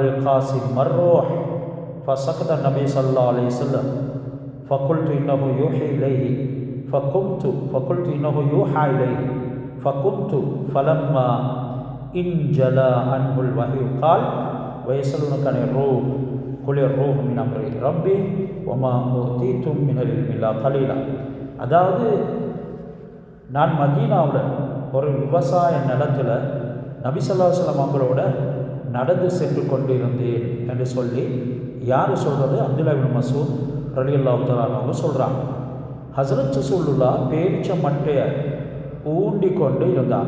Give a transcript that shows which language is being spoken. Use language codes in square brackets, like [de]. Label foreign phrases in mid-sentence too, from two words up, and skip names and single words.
[ar] القاسم ما الروح فسكت النبي صلى الله عليه وسلم فقلت إنه يوحي إليه فقلت إنه يوحى إليه فقمت فلما انجلى عنه الوحي قال ويسألونك عن الروح قل الروح من أمر ربي وما أوتيتم من العلم إلا قليلا. [ta] அதாவது நான் மதீனாவில் ஒரு விவசாய நிலத்தில் நபி [ar] صلى الله عليه وسلم [ta] அவங்களோட நடந்து சென்று கொண்டிருந்தேன் என்று சொல்லி யார் சொல்கிறது? அப்துல்லா இப்னு மஸ்ஊத் [ar] رضي الله تعالى [ta] அவங்க சொல்கிறாங்க. ஹஸரத் ரசூலுல்லாஹ் பேரிச்ச மட்டையை ஊண்டி கொண்டு இருந்தாங்க.